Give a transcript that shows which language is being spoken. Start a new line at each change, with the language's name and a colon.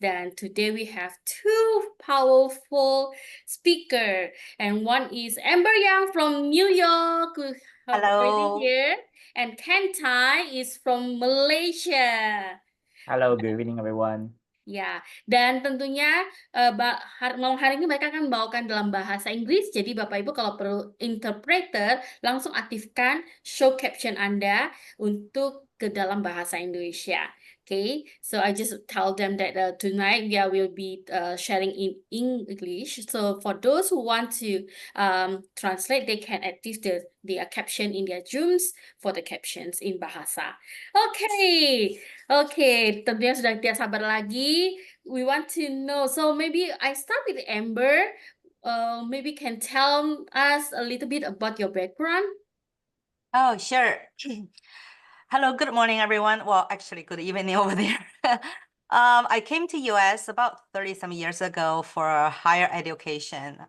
English: Dan today we have two powerful speaker. And one is Amber Yang from New York. Already Hello. here. And Ken Tai is from Malaysia. Hello, good evening everyone.
Indonesian: Ya, dan tentunya malam hari ini mereka akan membawakan dalam bahasa Inggris. Jadi Bapak Ibu kalau perlu interpreter, langsung aktifkan show caption Anda untuk ke dalam bahasa Indonesia.
English: Okay, so I just tell them that tonight we will be sharing in English. So for those who want to translate, they can active the caption in their Zooms for the captions in bahasa. Okay.
Indonesian: Okay, tentunya sudah tidak sabar lagi.
English: We want to know. So maybe I start with Amber. Maybe can tell us a little bit about your background. Oh, sure. Hello, good morning, everyone. Well, actually, good evening over there. I came to US about 30 some years ago for higher education.